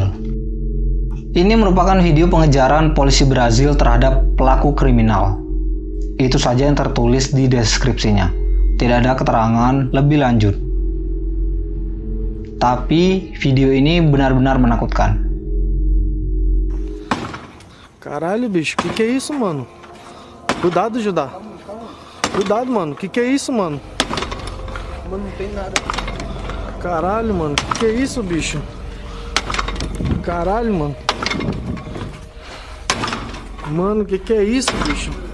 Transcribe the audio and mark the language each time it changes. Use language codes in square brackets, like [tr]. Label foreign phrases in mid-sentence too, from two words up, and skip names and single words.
[id] Ini merupakan video pengejaran polisi Brazil terhadap pelaku kriminal. Itu saja yang tertulis di deskripsinya. Tidak ada keterangan lebih lanjut. Tapi video ini benar-benar menakutkan. [pt] Caralho, bicho, que é isso, mano? Cuidado, Judá. Cuidado, mano, que é isso, mano? Mano, não tem nada. Caralho, mano, que é isso, bicho? Caralho, mano. Mano, que é isso, bicho?